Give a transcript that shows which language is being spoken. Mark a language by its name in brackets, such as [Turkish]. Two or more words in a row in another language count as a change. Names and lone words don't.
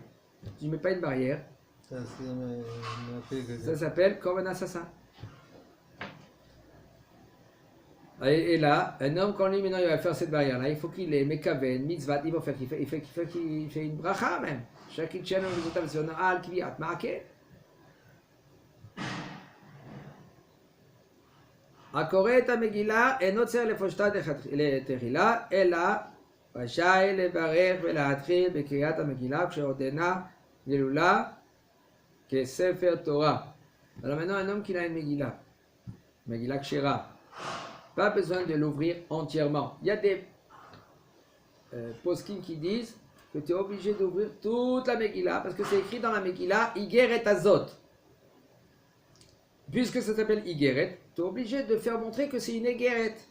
[French] Tu ne mets pas une barrière, ça s'appelle comme un assassin. Et là, un homme, quand lui maintenant il va faire cette barrière-là, il faut qu'il ait mekaven, mitzvah, il fait une bracha même. Chaque chaîne de résultat, c'est un al qui vient maaké. [Hebrew] הקורא את המגילה אינו צריך לפושטה לתחילה, אלא רשאי לברך ולהתחיל בקריאת המגילה כשעודנה גלולה כספר תורה. [French] Alors maintenant un homme qui a une [Hebrew] מגילה כשרה, [French] pas besoin de l'ouvrir entièrement. Il y a des poskim qui disent que tu es obligé d'ouvrir toute la Megillah parce que c'est écrit dans la Megillah [Hebrew] איגרת הזאת. [French] Puisque ça s'appelle Igeret, tu es obligé de faire montrer que c'est une Igeret.